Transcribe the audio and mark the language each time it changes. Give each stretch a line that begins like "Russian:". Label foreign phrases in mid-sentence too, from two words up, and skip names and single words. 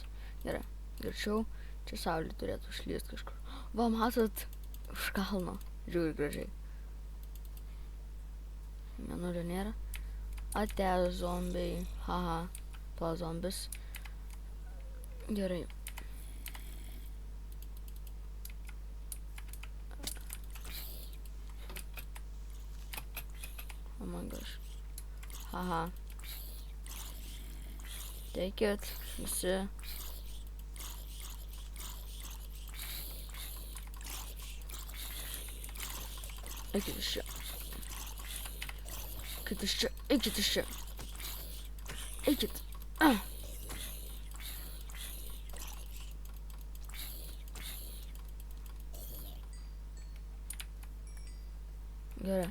Lithuanian: Gerai, greičiau. Čia saulė turėtų išlyst kažkur. Va, matot, už kalno. Žiūri gražiai. Mėnulio nėra. Ate, zombiai. Haha, to zombis. Gerai.
English: Oh my gosh. Haha. Take it,
Lithuanian: visi. Eikit iš čia. Eikit iš čia. Eikit iš čia. Eikit. Gerai.